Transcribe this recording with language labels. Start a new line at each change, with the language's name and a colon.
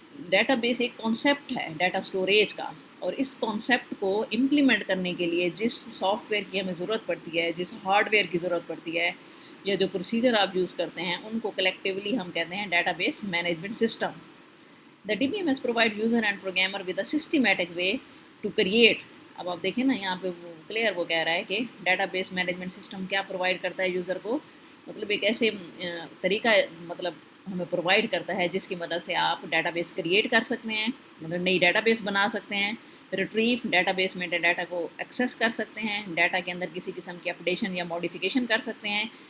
Urdu: Data base ایک concept ہے data storage کا، اور اس کانسیپٹ کو امپلیمنٹ کرنے کے لیے جس سافٹ ویئر کی ہمیں ضرورت پڑتی ہے، جس ہارڈ ویئر کی ضرورت پڑتی ہے، یا جو پروسیجر آپ یوز کرتے ہیں، ان کو کلیکٹیولی ہم کہتے ہیں data base management system.
English: The DBMS provide user and programmer with a systematic way to create.
Urdu: اب آپ دیکھیں نا یہاں پہ وہ کلیئر وہ کہہ رہا ہے کہ ڈیٹا بیس مینجمنٹ سسٹم کیا پرووائڈ کرتا ہے یوزر کو، مطلب ایک ایسے طریقہ مطلب ہمیں پرووائڈ کرتا ہے جس کی مدد سے آپ ڈیٹا بیس کریٹ کر سکتے ہیں، مطلب نئی ڈیٹا بیس بنا سکتے ہیں، ریٹریو ڈیٹا بیس میں ڈیٹا کو ایکسیس کر سکتے ہیں، ڈیٹا کے اندر کسی قسم کی اپڈیشن یا موڈیفیکیشن کر سکتے ہیں،